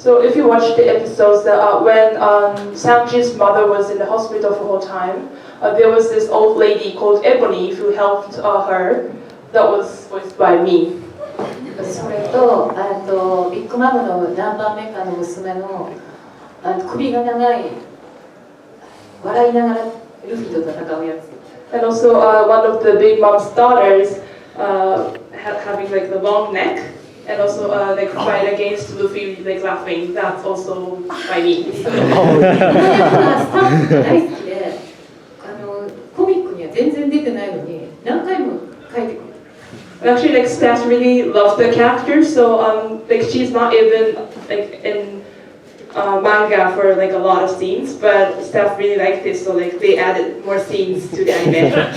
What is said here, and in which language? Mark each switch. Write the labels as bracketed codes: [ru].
[en] So if you watch the episodes that when Sanji's mother was in the hospital for the whole time, there was this old lady called Ebony who helped her. That was voiced by me. [ja] それとビッグマムの何番目かの娘の首が長い笑いながらルフィと戦うやつ。 [en] And also one of the Big Mom's daughters having like the long neck and also like fight against Luffy like laughing. That's also by me. [ja] スタッフが大好きでコミックには全然出てないのに何回も書いてくる。 [en] Actually, like staff really love the character, so like she's not even like in manga for like a lot of scenes, but staff really liked it, so like they added more scenes to the anime.